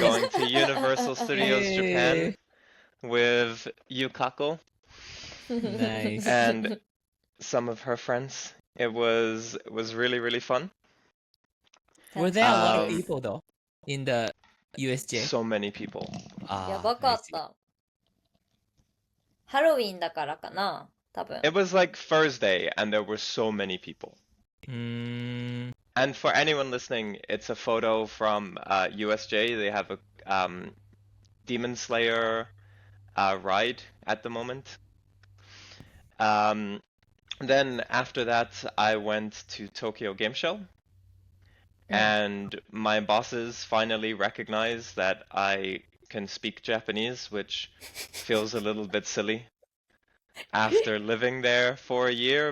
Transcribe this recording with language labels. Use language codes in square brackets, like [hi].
[en] going to Universal Studios Japan with Yukako Nice. and some of her friends. It was really, really fun. Were there a lot of Um, people though in the USJ? So many people. [ja] やばかっ [en] I [ja] た。ハロウィンだからかな多分。 [en] It was like Thursday, and there were so many people. see. うーん。 And for anyone listening, it's a photo from USJ. They have a Demon Slayer ride at the moment. Then after that, I went to Tokyo Game Show, and my bosses finally recognized that I can speak Japanese, which feels a little bit silly after living there for a year.